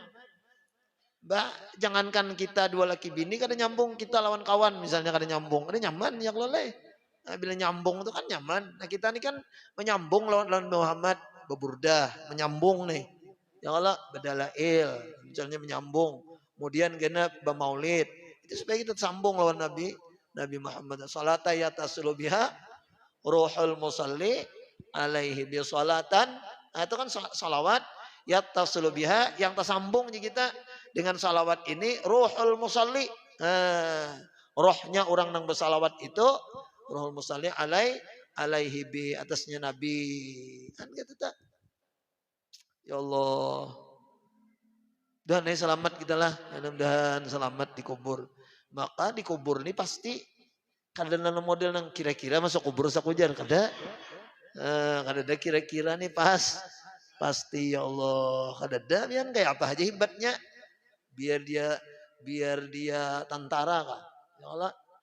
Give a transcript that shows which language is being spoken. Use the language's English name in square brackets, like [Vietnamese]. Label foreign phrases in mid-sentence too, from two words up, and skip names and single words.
[Banjar] Jangankan kita dua laki bini kada nyambung kita lawan kawan misalnya kada nyambung kada nyaman ya kalau nah, bila nyambung itu kan nyaman. Nah kita ini kan menyambung lawan Muhammad beburdah menyambung nih ya Allah bedalail misalnya menyambung kemudian kena bermaulid itu supaya kita sambung lawan Nabi Muhammad [Arabic] صلاة يتصل بها روح المصلي عليه بصلاة. [Banjar] Nah, itu kan [Arabic] صلوات يتصل بها [Banjar] yang tersambung kita dengan salawat ini [Arabic] روح المصلي. [Banjar] Rohnya orang yang bersalawat itu [Arabic] روح المصلي عليه بـ [Banjar] atasnya Nabi kan gitu tak. Ya Allah. Dan selamat kita lah. Mudah-mudahan selamat dikubur. Maka dikubur ini pasti kada ada model yang kira-kira masuk kubur sakujar kada. Kada ada kira-kira nih pasti ya Allah kada ada yang kayak apa aja hebatnya biar dia tentara kah ya Allah